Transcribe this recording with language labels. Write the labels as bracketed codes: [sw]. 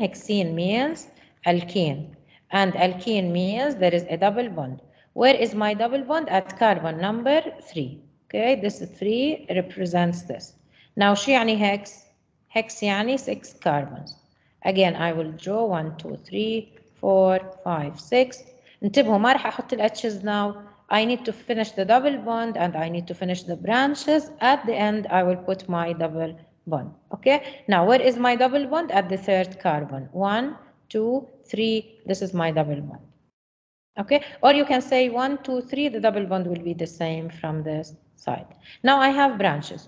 [en] Hexene means alkene, and alkene means there is a double bond. Where is my double bond? At carbon number 3. Okay, this 3 represents this. Now [ar] شو يعني [en] hex? Hex يعني 6 carbons. Again I will draw 1 2 3 4 5 6. [ar] انتبهوا ما راح احط ال H's now. [en] I need to finish the double bond and I need to finish the branches. At the end, I will put my double bond. Okay, now where is my double bond? At the third carbon. 1, 2, 3. This is my double bond. Okay, or you can say 1, 2, 3. The double bond will be the same from this side. Now I have branches.